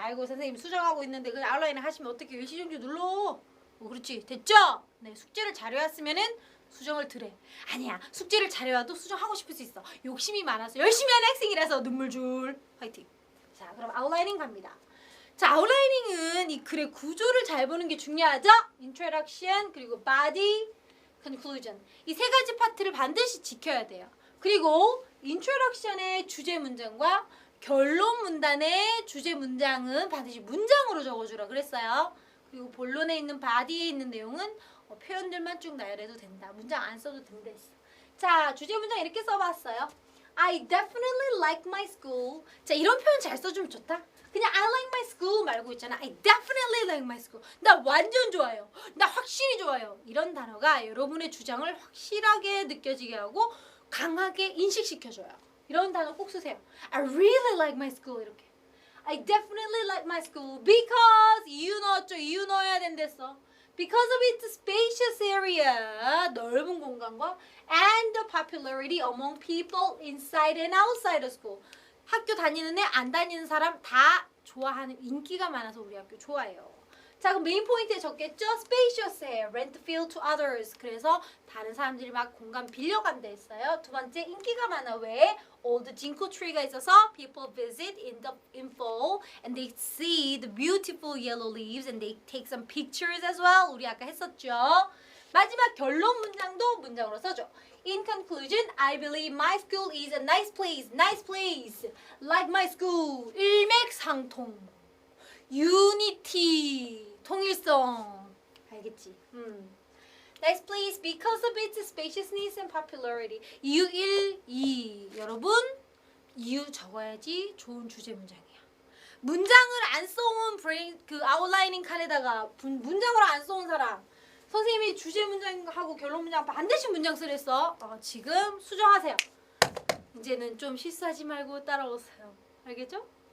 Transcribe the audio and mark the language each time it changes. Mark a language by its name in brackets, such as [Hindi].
[Korean] 아이고, 선생님 수정하고 있는데 그 아웃라이닝 하시면 어떻게 일시정지 눌러? 그렇지, 됐죠? 네, 숙제를 잘 해왔으면은 수정을 드래. 아니야, 숙제를 잘해와도 수정하고 싶을 수 있어. 욕심이 많아서 열심히 하는 학생이라서 눈물줄. 화이팅. 자, 그럼 아웃라이닝 갑니다. 자, 아웃라이닝은 이 글의 구조를 잘 보는 게 중요하죠? [English] introduction, 그리고 body, conclusion. [Korean] 이 3가지 파트를 반드시 지켜야 돼요. 그리고 introduction의 주제 문장과 결론 문단의 주제 문장은 반드시 문장으로 적어주라 그랬어요. 그리고 본론에 있는 body에 있는 내용은 표현들만 쭉 나열해도 된다. 문장 안 써도 된다 했어. 자, 주제 문장 이렇게 써봤어요. [English] I definitely like my school. [Korean] 자, 이런 표현 잘 써주면 좋다. 그냥 [English] I like my school [Korean] 말고 있잖아. [English] I definitely like my school. [Korean] 나 완전 좋아요. 나 확실히 좋아요. 이런 단어가 여러분의 주장을 확실하게 느껴지게 하고 강하게 인식시켜줘요. 이런 단어 꼭 쓰세요. [English] I really like my school [Korean] 이렇게. [English] I definitely like my school because [Korean] 이유 넣었죠. 이유 넣어야 된댔어. [English] Because of its spacious area, [Korean] 넓은 공간과 [English] and the popularity among people inside and outside the school. [Korean] 학교 다니는 애, 안 다니는 사람 다 좋아하는 인기가 많아서 우리 학교 좋아해요. 자, 그럼 메인 포인트에 적겠죠? [English] spacious 해, rent field to others. [Korean] 그래서 다른 사람들이 막 공간 빌려간다 했어요. 두 번째, 인기가 많아. 왜? [English] old ginkgo tree [Korean] 가 있어서 [English] people visit in fall and they see the beautiful yellow leaves and they take some pictures as well. [Korean] 우리 아까 했었죠. 마지막 결론 문장도 문장으로 써줘. [English] In conclusion, I believe my school is a nice place. Nice place. Like my school. 일맥상통. [Korean] Unity. 통일성. 알겠지? [English] Nice place because of its spaciousness and popularity. [Korean] 이유 1, 2. 여러분, 이유 적어야지 좋은 주제 문장이야. 문장을 안 써온 그 아웃라이닝 칸에다가 문장으로 안 써온 사람. 선생님이 주제 문장하고 결론 문장 반드시 문장 쓰랬어. 지금 수정하세요. 이제는 좀 실수하지 말고 따라오세요. 알겠죠?